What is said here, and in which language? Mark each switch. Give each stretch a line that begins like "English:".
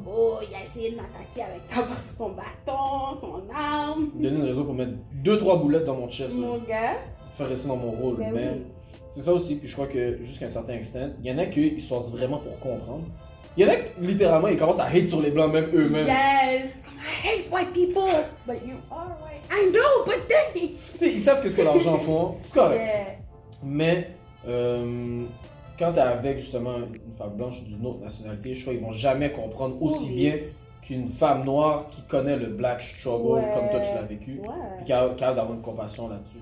French: oh, il a essayé de m'attaquer avec son bâton, son arme. Il donné une raison pour mettre 2-3 boulettes dans mon chest, là. Mon gars. Faire rester dans mon rôle. Ben Mais oui. c'est ça aussi, puis je crois que jusqu'à un certain extent, il y en a qui se forcent vraiment pour comprendre. Il y en a qui, littéralement, ils commencent à hate sur les blancs, même eux-mêmes.
English: Yes. Comme, I hate white people, but you are white. I know, but then.
French: Tu sais, ils savent qu'est-ce que l'argent font. C'est correct.
English: Yeah.
French: Mais quand t'es avec justement une femme blanche d'une autre nationalité, je crois qu'ils vont jamais comprendre aussi Oui. bien qu'une femme noire qui connaît le
English: black struggle
French: Ouais. comme toi tu l'as vécu. Puis Ouais, qui a capable d'avoir une compassion là-dessus.